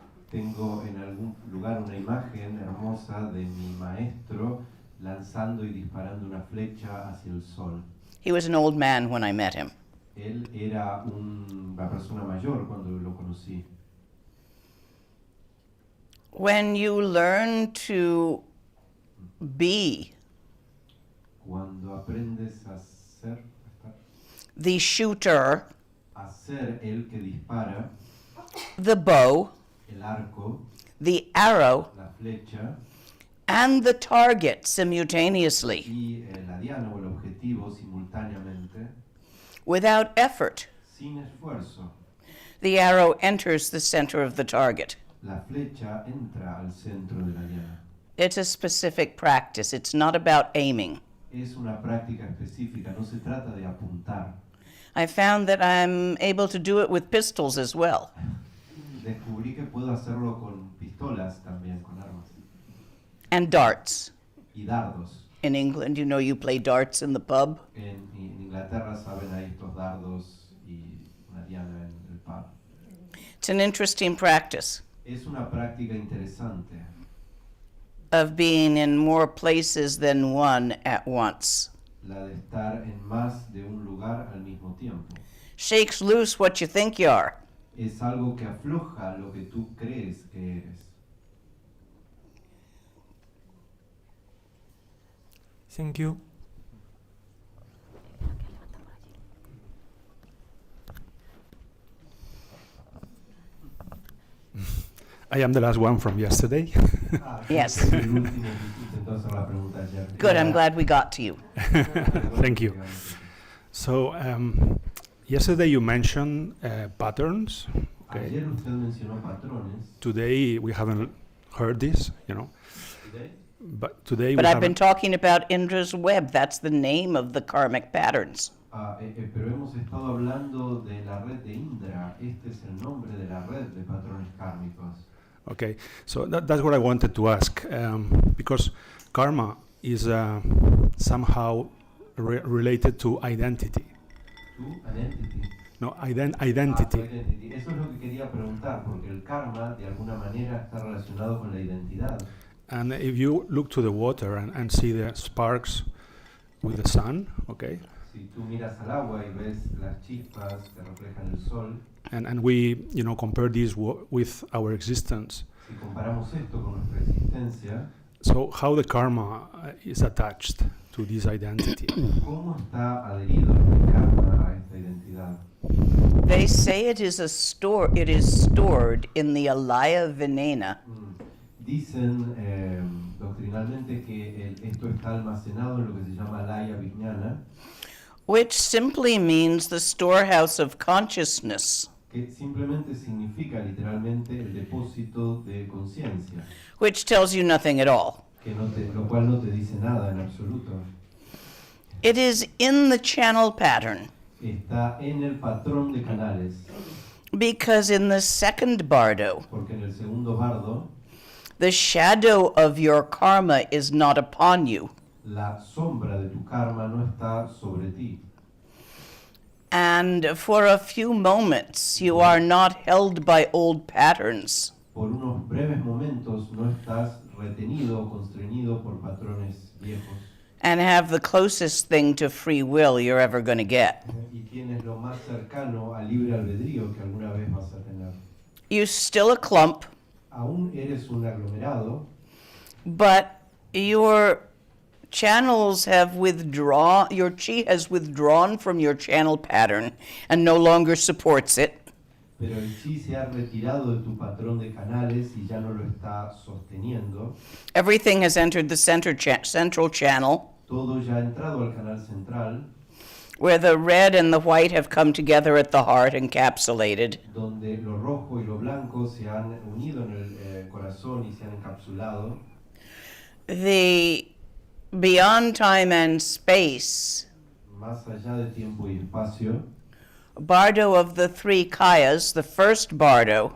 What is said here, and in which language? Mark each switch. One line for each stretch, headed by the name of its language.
Spanish: Tengo en algún lugar una imagen hermosa de mi maestro lanzando y disparando una flecha hacia el sol.
English: He was an old man when I met him.
Spanish: Él era una persona mayor cuando lo conocí.
English: When you learn to be
Spanish: Cuando aprendes a ser,
English: the shooter,
Spanish: a ser el que dispara,
English: the bow,
Spanish: el arco,
English: the arrow,
Spanish: la flecha
English: and the target simultaneously,
Spanish: y la diana o el objetivo simultáneamente,
English: without effort,
Spanish: sin esfuerzo,
English: the arrow enters the center of the target.
Spanish: la flecha entra al centro de la diana.
English: It's a specific practice. It's not about aiming.
Spanish: Es una práctica específica, no se trata de apuntar.
English: I found that I'm able to do it with pistols as well.
Spanish: Descubrí que puedo hacerlo con pistolas también, con armas.
English: And darts.
Spanish: Y dardos.
English: In England, you know, you play darts in the pub.
Spanish: En Inglaterra saben ahí estos dardos y una diana en el pub.
English: It's an interesting practice
Spanish: Es una práctica interesante
English: of being in more places than one at once.
Spanish: la de estar en más de un lugar al mismo tiempo.
English: Shakes loose what you think you are.
Spanish: Es algo que afloja lo que tú crees que eres.
English: Thank you. I am the last one from yesterday. Yes.
Spanish: El último que intentó hacer la pregunta ayer.
English: Good, I'm glad we got to you. Thank you. So, yesterday you mentioned patterns. Okay.
Spanish: Ayer usted mencionó patrones.
English: Today we haven't heard this, you know. Today? But today But we I've been haven't. talking about Indra's web. That's the name of the karmic patterns.
Spanish: Pero hemos estado hablando de la red de Indra. Este es el nombre de la red de patrones kármicos.
English: Okay, so that's what I wanted to ask, because karma is somehow related to identity. ¿Tú? Identity. No, Ah, identity. identity.
Spanish: Eso es lo que quería preguntar, porque el karma de alguna manera está relacionado con la identidad.
English: And if you look to the water and see the sparks with the sun, okay,
Spanish: Si tú miras al agua y ves las chispas que reflejan el sol,
English: and we, you know, compare this with our existence.
Spanish: si comparamos esto con nuestra existencia,
English: So how the karma is attached to this identity?
Spanish: ¿cómo está adherido el karma a esta identidad?
English: They say it is stored in the alaya venena,
Spanish: Dicen doctrinalmente que esto está almacenado en lo que se llama laya vijnana,
English: which simply means the storehouse of consciousness,
Spanish: que simplemente significa literalmente el depósito de conciencia,
English: which tells you nothing at all.
Spanish: lo cual no te dice nada en absoluto.
English: It is in the channel pattern,
Spanish: Está en el patrón de canales,
English: because in the second bardo,
Spanish: porque en el segundo bardo,
English: the shadow of your karma is not upon you,
Spanish: la sombra de tu karma no está sobre ti.
English: and for a few moments you are not held by old patterns.
Spanish: Por unos breves momentos no estás retenido o constreñido por patrones viejos.
English: And have the closest thing to free will you're ever going to get.
Spanish: Y tienes lo más cercano al libre albedrío que alguna vez vas a tener.
English: You're still a clump,
Spanish: Aún eres un aglomerado,
English: but your channels have withdrawn, your chi has withdrawn from your channel pattern and no longer supports it.
Spanish: pero el chi se ha retirado de tu patrón de canales y ya no lo está sosteniendo.
English: Everything has entered the central channel,
Spanish: Todo ya ha entrado al canal central,
English: where the red and the white have come together at the heart, encapsulated.
Spanish: donde lo rojo y lo blanco se han unido en el corazón y se han encapsulado.
English: The beyond time and space
Spanish: Más allá de tiempo y espacio,
English: bardo of the three kayas, the first bardo,